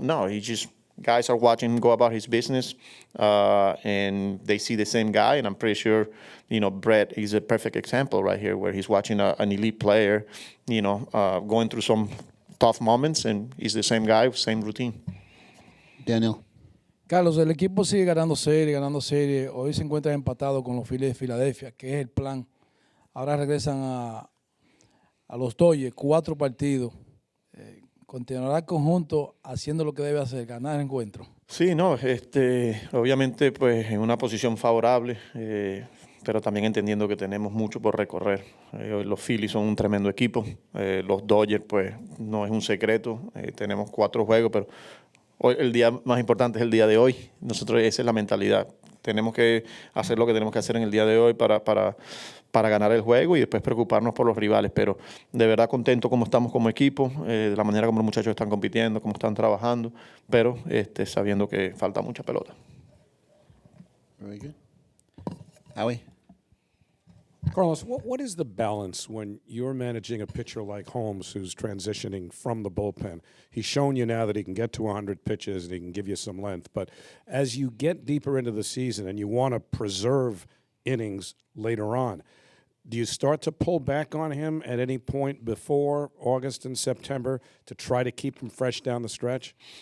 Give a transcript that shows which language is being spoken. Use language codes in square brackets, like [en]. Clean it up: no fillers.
[en] No, guys are watching him go about his business, and they see the same guy. And I'm pretty sure, Brett is a perfect example right here, where he's watching an elite player, going through some tough moments, and he's the same guy, same routine. Daniel. [es] Carlos, el equipo sigue ganando serie. Hoy se encuentra empatado con los Phillies de Filadelfia, que es el plan. Ahora regresan a los Dodgers, 4 partidos. ¿Continuará el conjunto haciendo lo que debe hacer, ganar el encuentro? Sí, no, obviamente pues en una posición favorable, pero también entendiendo que tenemos mucho por recorrer. Los Phillies son un tremendo equipo, los Dodgers pues no es un secreto, tenemos 4 juegos, pero hoy el día más importante es el día de hoy. Nosotros esa es la mentalidad. Tenemos que hacer lo que tenemos que hacer en el día de hoy para ganar el juego y después preocuparnos por los rivales. Pero de verdad contento como estamos como equipo, de la manera como los muchachos están compitiendo, cómo están trabajando, pero sabiendo que falta mucha pelota. [en] Very good. Howie? Carlos, what is the balance when you're managing a pitcher like Holmes who's transitioning from the bullpen? He's shown you now that he can get to 100 pitches and he can give you some length. But as you get deeper into the season and you want to preserve innings later on, do you start to pull back on him at any point before August and September to try to keep him fresh down the stretch?